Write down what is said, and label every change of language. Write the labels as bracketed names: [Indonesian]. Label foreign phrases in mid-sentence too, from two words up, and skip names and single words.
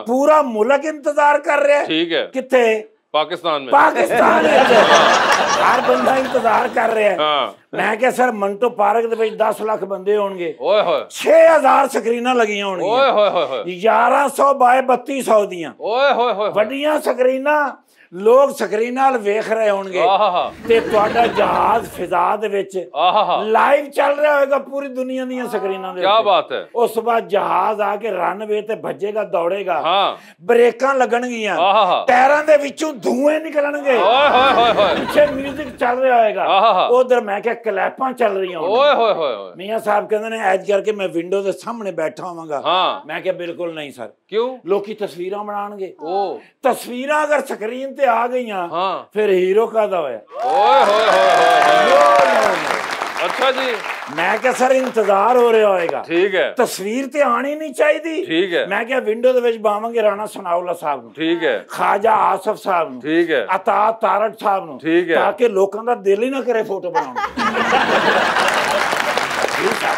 [Punjabi] ਪੂਰਾ ਮੁਲਕ ਇੰਤਜ਼ਾਰ ਕਰ ਰਿਹਾ ਹੈ [Hindi] ठीक है [Punjabi] ਕਿੱਥੇ [Hindi] पाकिस्तान में [Punjabi] ਪਾਕਿਸਤਾਨ ਵਿੱਚ ਹਰ ਬੰਦਾ ਇੰਤਜ਼ਾਰ ਕਰ ਰਿਹਾ ਹੈ [Hindi] हाँ [Punjabi] ਮੈਂ ਕਿਹਾ ਸਰ ਮੰਟੋ ਪਾਰਕ ਦੇ ਵਿੱਚ 10 ਲੱਖ ਬੰਦੇ ਹੋਣਗੇ ओए होए 6000 ਸਕਰੀਨਾਂ ਲੱਗੀਆਂ ओए ਹੋਣਗੀਆਂ होए होए होए 1100 ਬਾय 3200 ਦੀਆਂ ओए होए होए ਵੱਡੀਆਂ ਸਕਰੀਨਾਂ ਲੋਕ ਸਕਰੀਨ ਨਾਲ ਵੇਖ ਰਹੇ ਹੋਣਗੇ आहा ਤੇ ਤੁਹਾਡਾ ਜਹਾਜ਼ ਫਿਜ਼ਾ ਦੇ ਵਿੱਚ आहा ਲਾਈਵ ਚੱਲ ਰਿਹਾ ਹੋਏਗਾ ਪੂਰੀ ਦੁਨੀਆ ਦੀਆਂ ਸਕਰੀਨਾਂ ਦੇ [Hindi] क्या [Punjabi] ਉੱਤੇ [Hindi] बात है। [Punjabi] ਉਸ ਤੋਂ ਬਾਅਦ ਜਹਾਜ਼ ਆ ਕੇ ਰਨਵੇ ਤੇ ਭੱਜੇਗਾ ਦੌੜੇਗਾ [Hindi] हाँ [Punjabi] ਬ੍ਰੇਕਾਂ ਲੱਗਣਗੀਆਂ ਆਹਾ। ਟਾਇਰਾਂ ਦੇ ਵਿੱਚੋਂ ਧੂਏ ਨਿਕਲਣਗੇ ओए होए होए होए ਪਿੱਛੇ 뮤직 ਚੱਲ ਰਿਹਾ ਹੋਏਗਾ ਆਹਾ। ਉਧਰ ਮੈਂ ਕਿਹਾ ਕਲੈਪਾਂ ਚੱਲ ਰਹੀਆਂ ओए ਹੋਣਗੀਆਂ होए होए होए ਮੀਆਂ ਸਾਹਿਬ ਕਹਿੰਦੇ ਨੇ ਐਜ ਕਰਕੇ ਮੈਂ ਵਿੰਡੋ ਦੇ ਸਾਹਮਣੇ ਬੈਠਾ ਹੋਵਾਂਗਾ [Hindi] हाँ [Punjabi] ਮੈਂ ਕਿਹਾ ਬਿਲਕੁਲ ਨਹੀਂ ਸਰ [Hindi] क्यों? [Punjabi] ਲੋਕੀ ਤਸਵੀਰਾਂ ਬਣਾਉਣਗੇ ओ ਤਸਵੀਰਾਂ ਅਗਰ ਸਕਰੀਨ ਤੇ ਆ ਗਈਆਂ [Hindi] हाँ [Punjabi] ਫਿਰ ਹੀਰੋ ਕਾਹਦਾ ਹੋਇਆ ओए होए होए होए [Hindi] अच्छा जी [Punjabi] ਮੈਂ ਕਿਹਾ ਸਰ ਇੰਤਜ਼ਾਰ ਹੋ ਰਿਹਾ ਹੋਏਗਾ [Hindi] ठीक है [Punjabi] ਤਸਵੀਰ ਤੇ ਆਣੀ ਨਹੀਂ ਚਾਹੀਦੀ [Hindi] ठीक है [Punjabi] ਮੈਂ ਕਿਹਾ ਵਿੰਡੋ ਦੇ ਵਿੱਚ ਬਾਵਾਂਗੇ ਰਾਣਾ ਸਨਾਉਲਾ ਸਾਹਿਬ ਨੂੰ [Hindi] ठीक है [Punjabi] ਖਾਜਾ ਆਸਫ ਸਾਹਿਬ ਨੂੰ [Hindi] ठीक है [Punjabi] ਅਤਾ ਤਾਰਕ ਸਾਹਿਬ ਨੂੰ ਠੀਕ ਹੈ। ਤਾਂ ਕਿ ਲੋਕਾਂ ਦਾ ਦਿਲ ਹੀ ਨਾ ਕਰੇ ਫੋਟੋ ਬਣਾਉਣ ਠੀਕ ਹੈ।